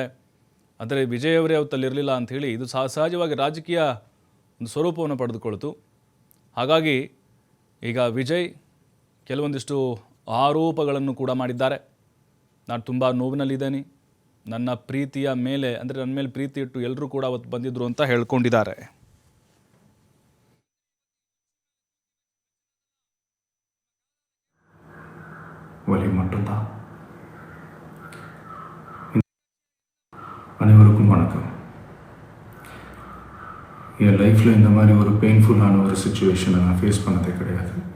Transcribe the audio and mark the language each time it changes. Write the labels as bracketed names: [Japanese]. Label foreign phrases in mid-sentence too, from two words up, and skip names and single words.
[Kannada] ಆದರೆ ವಿಜಯ್ ಅವರೇ ಅವತ್ತಲ್ಲಿರಲಿಲ್ಲ ಅಂಥೇಳಿ ಇದು ಸಹಜವಾಗಿ ರಾಜಕೀಯ ಒಂದು ಸ್ವರೂಪವನ್ನು ಪಡೆದುಕೊಳ್ತು. ಹಾಗಾಗಿ ಈಗ ವಿಜಯ್ ಕೆಲವೊಂದಿಷ್ಟು ಆರೋಪಗಳನ್ನು ಕೂಡ ಮಾಡಿದ್ದಾರೆ. ನಾನು ತುಂಬ ನೋವಿನಲ್ಲಿದ್ದೇನೆ, ನನ್ನ ಪ್ರೀತಿಯ ಮೇಲೆ ಅಂದರೆ ನನ್ನ ಮೇಲೆ ಪ್ರೀತಿ ಇಟ್ಟು ಎಲ್ಲರೂ ಕೂಡ ಅವತ್ತು ಬಂದಿದ್ದರು ಅಂತ ಹೇಳ್ಕೊಂಡಿದ್ದಾರೆ. [Tamil] வலி மட்டும்தான். அனைவருக்கும் வணக்கம். என் லைஃப்பில் இந்த மாதிரி ஒரு பெயின்ஃபுல்லான ஒரு சுச்சுவேஷனை நான் ஃபேஸ் பண்ணதே கிடையாது.